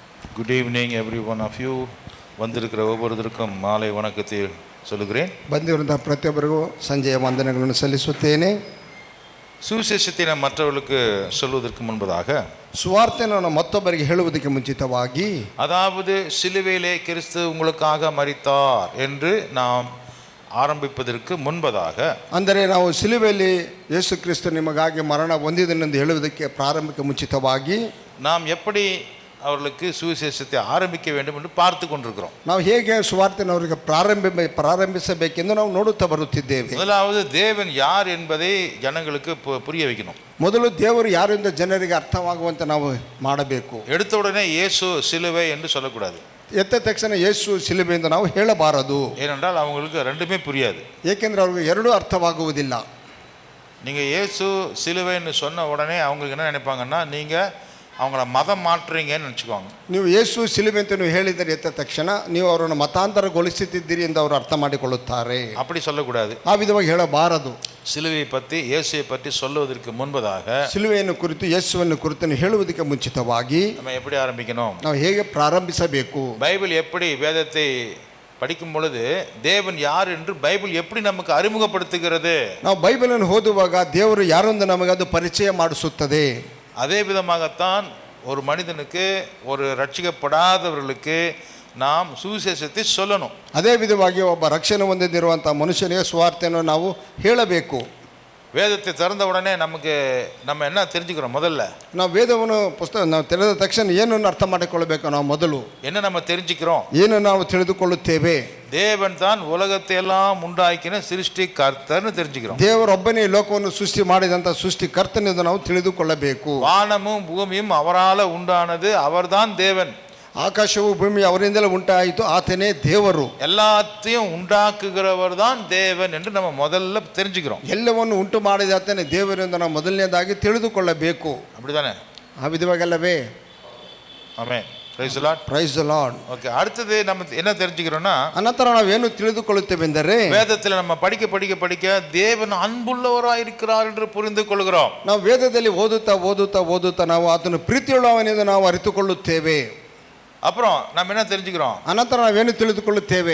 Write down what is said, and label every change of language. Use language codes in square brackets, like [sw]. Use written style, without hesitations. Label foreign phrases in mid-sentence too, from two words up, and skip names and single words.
[en] Good evening every one of you. [ta] வந்திருக்கிற ஒவ்வொருத்தருக்கும் மாலை வணக்கத்தை சொல்லுகிறேன். [kn] ಬಂದಿರುವಂಥ ಪ್ರತಿಯೊಬ್ಬರಿಗೂ ಸಂಜೆಯ ವಂದನೆಗಳನ್ನು ಸಲ್ಲಿಸುತ್ತೇನೆ. [ta] சுவிசேஷத்தை நாம் மற்றவர்களுக்கு சொல்வதற்கு முன்பதாக [kn] ಸುವಾರ್ತೆಯನ್ನು ಮತ್ತೊಬ್ಬರಿಗೆ ಹೇಳುವುದಕ್ಕೆ ಮುಂಚಿತವಾಗಿ, [ta] அதாவது சிலுவையிலே கிறிஸ்து உங்களுக்காக மரித்தார் என்று நாம் ಆರಂಭಿಪದಕ್ಕೆ ಮುன்பதாக, [kn] ಅಂದರೆ ನಾವು ಸಿಲುಬೆಯಲ್ಲಿ ಯೇಸು ಕ್ರಿಸ್ತ ನಿಮಗಾಗಿ ಮರಣ ಹೊಂದಿದನೆಂದು ಹೇಳುವುದಕ್ಕೆ ಪ್ರಾರಂಭಿಕ ಮುಂಚಿತವಾಗಿ [ta] நாம் எப்படி அவர்களுக்கு சுவிசேஷத்தை ஆரம்பிக்க வேண்டும் என்று பார்த்து கொண்டிருக்கிறோம். [kn] ನಾವು ಹೇಗೆ ಸುವಾರ್ತೆಯನ್ನು ಅವರಿಗೆ ಪ್ರಾರಂಭಿಸಬೇಕೆಂದು ನಾವು ನೋಡುತ್ತಾ ಬರುತ್ತಿದ್ದೇವೆ. [ta] முதலாவது தேவன் யார் என்பதை ஜனங்களுக்கு புரிய வைக்கணும். [kn] ಮೊದಲು ದೇವರು ಯಾರು ಎಂದು ಜನರಿಗೆ ಅರ್ಥವಾಗುವಂತೆ ನಾವು ಮಾಡಬೇಕು. [ta] எடுத்த உடனே இயேசு சிலுவை என்று சொல்லக்கூடாது. [kn] ಎತ್ತ ತಕ್ಷಣ ಯೇಸು ಸಿಲುಬೆ ಎಂದು ನಾವು ಹೇಳಬಾರದು. [ta] ஏனென்றால் அவங்களுக்கு ரெண்டுமே புரியாது. [kn] ಏಕೆಂದರೆ ಅವ್ರಿಗೆ ಎರಡೂ ಅರ್ಥವಾಗುವುದಿಲ್ಲ. [ta] நீங்கள் இயேசு சிலுவைன்னு சொன்ன உடனே அவங்களுக்கு என்ன நினைப்பாங்கன்னா, நீங்கள் அவங்கள மதம் மாற்றுறீங்கன்னு நினச்சிக்குவாங்க. [kn] ನೀವು ಯೇಸು ಸಿಲುಬೆ ಅಂತ ನೀವು ಹೇಳಿದರೆ ಎತ್ತ ತಕ್ಷಣ ನೀವು ಅವರನ್ನು ಮತಾಂತರಗೊಳಿಸುತ್ತಿದ್ದೀರಿ ಎಂದು ಅವರು ಅರ್ಥ ಮಾಡಿಕೊಳ್ಳುತ್ತಾರೆ. [ta] அப்படி சொல்லக்கூடாது. [kn] ಆ ವಿಧವಾಗಿ ಹೇಳಬಾರದು. [ta] சிலுவையை பற்றி இயேசுவை பற்றி சொல்லுவதற்கு முன்பதாக, [kn] ಸಿಲುವೆಯನ್ನು ಕುರಿತು ಯೇಸುವನ್ನು ಕುರಿತು ಹೇಳುವುದಕ್ಕೆ ಮುಂಚಿತವಾಗಿ [ta] நம்ம எப்படி ಆರಂಭಿக்கணும், [kn] ನಾವು ಹೇಗೆ ಪ್ರಾರಂಭಿಸಬೇಕು, [ta] பைபிள் எப்படி வேதத்தை படிக்கும் பொழுது தேவன் யார் என்று பைபிள் எப்படி நமக்கு அறிமுகப்படுத்துகிறது. [kn] ನಾವು ಬೈಬಲನ್ನು ಓದುವಾಗ ದೇವರು ಯಾರೊಂದು ನಮಗೆ ಅದು ಪರಿಚಯ ಮಾಡಿಸುತ್ತದೆ. [ta] அதே விதமாகத்தான் ஒரு மனிதனுக்கு, ஒரு ரட்சிக்கப்படாதவர்களுக்கு நாம் சுவிசேஷத்தை சொல்லணும். [kn] ಅದೇ ವಿಧವಾಗಿ ಒಬ್ಬ ರಕ್ಷಣೆ ಹೊಂದಿರುವಂಥ ಮನುಷ್ಯನಿಗೆ ಸುವಾರ್ತೆಯನ್ನು ನಾವು ಹೇಳಬೇಕು. [ta] வேதத்தை திறந்த உடனே நம்ம என்ன தெரிஞ்சுக்கிறோம்? முதல்ல [kn] ನಾವು ವೇದವನ್ನು ಪುಸ್ತಕ ನಾವು ತಿಳಿದ ತಕ್ಷಣ ಏನನ್ನು ಅರ್ಥ ಮಾಡಿಕೊಳ್ಳಬೇಕು? ನಾವು ಮೊದಲು [ta] என்ன நம்ம தெரிஞ்சுக்கிறோம்? [kn] ಏನು ನಾವು ತಿಳಿದುಕೊಳ್ಳುತ್ತೇವೆ? [ta] தேவன் தான் உலகத்தை எல்லாம் உண்டாக்கின சிருஷ்டி கர்த்தர்னு தெரிஞ்சுக்கிறோம். [kn] ದೇವರೊಬ್ಬನೇ ಲೋಕವನ್ನು ಸೃಷ್ಟಿ ಮಾಡಿದಂಥ ಸೃಷ್ಟಿಕರ್ತನೆಂದು ನಾವು ತಿಳಿದುಕೊಳ್ಳಬೇಕು. [ta] வானமும் பூமியும் அவரால் உண்டானது, அவர்தான் தேவன். [kn] ಆಕಾಶವು ಭೂಮಿ ಅವರಿಂದಲೇ ಉಂಟಾಯಿತು, ಆತನೇ ದೇವರು. [ta] எல்லாத்தையும் உண்டாக்குகிறவர் தான் தேவன் என்று நம்ம முதல்ல தெரிஞ்சுக்கிறோம். [kn] ಎಲ್ಲವನ್ನು ಉಂಟು ಮಾಡಿದ ಆತನೇ ದೇವರೆಂದು ನಾವು ಮೊದಲನೇದಾಗಿ ತಿಳಿದುಕೊಳ್ಳಬೇಕು. [ta] அப்படிதானே? [kn] ಆ ವಿಧವಾಗಲ್ಲವೇ? [ta] ஆமென். [en] Praise the Lord. Praise the Lord. ಓಕೆ, [ta] அடுத்தது நம்ம என்ன தெரிஞ்சுக்கிறோம்னா, [kn] ಅನಂತರ ನಾವೇನು ತಿಳಿದುಕೊಳ್ಳುತ್ತೇವೆಂದರೆ, [ta] வேதத்தில் நம்ம படிக்க தேவன் அன்புள்ளவராய் இருக்கிறார் என்று புரிந்து கொள்கிறோம். [kn] ನಾವು ವೇದದಲ್ಲಿ ಓದುತ್ತಾ ನಾವು ಆತನು ಪ್ರೀತಿಯುಳ್ಳವನೆಂದು ನಾವು ಅರಿತುಕೊಳ್ಳುತ್ತೇವೆ. [ta] அப்புறம் நம்ம என்ன தெரிஞ்சுக்கிறோம்? [kn] ಅನಂತರ ನಾವೇನು ತಿಳಿದುಕೊಳ್ಳುತ್ತೇವೆ?